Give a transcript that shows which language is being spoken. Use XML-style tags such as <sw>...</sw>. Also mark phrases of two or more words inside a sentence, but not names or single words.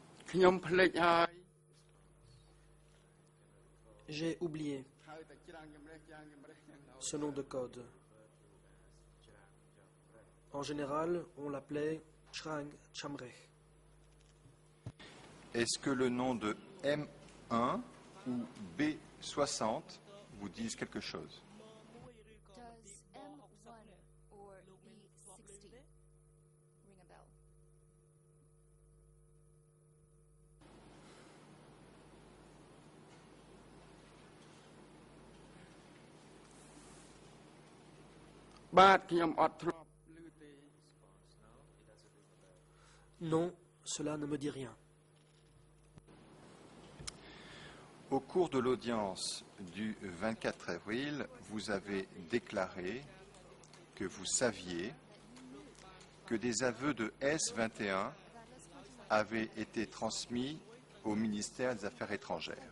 <km>ខ្ញុំភ្លេចហើយ</km> <fr>J'ai oublié</fr> <km>ហើយតែច្រាំងជំរះច្រាំងជំរះហ្នឹងទៅ</km> <fr>ce nom de code. En général, on l'appelait Chrang Chamrech. Est-ce que le nom de M1 ou B60 vous disent quelque chose?</fr> <en>Does M1 or B60 ring a bell?</en> <km>បាទខ្ញុំអត់ធ្លាប់ឮទេ</km> <fr>Non, cela ne me dit rien. Au cours de l'audience du 24 avril, vous avez déclaré que vous saviez que des aveux de S21 avaient été transmis au ministère des Affaires étrangères.</fr>